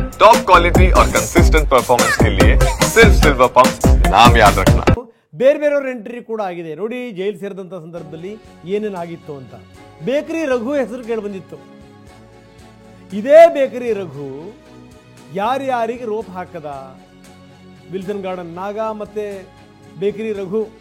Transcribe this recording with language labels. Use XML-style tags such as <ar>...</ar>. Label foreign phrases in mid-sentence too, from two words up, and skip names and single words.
<en>top quality</en> <hi>और</hi> <en>consistent performance</en> <hi>के लिए सिर्फ सिल्वर पंप नाम याद रखना।</hi> <kn>ಬೇರೆ ಬೇರೆಯವ್ರ ಎಂಟ್ರಿ ಕೂಡ ಆಗಿದೆ ನೋಡಿ. ಜೈಲು ಸೇರಿದಂಥ ಸಂದರ್ಭದಲ್ಲಿ ಏನೇನಾಗಿತ್ತು ಅಂತ ಬೇಕರಿ ರಘು ಹೆಸರು ಕೇಳಿ ಬಂದಿತ್ತು. ಇದೇ ಬೇಕರಿ ರಘು ಯಾರ್ಯಾರಿಗೆ ರೋಪ್ ಹಾಕದ? ವಿಲ್ಸನ್ ಗಾರ್ಡನ್ ನಾಗ ಮತ್ತೆ ಬೇಕರಿ ರಘು.</kn>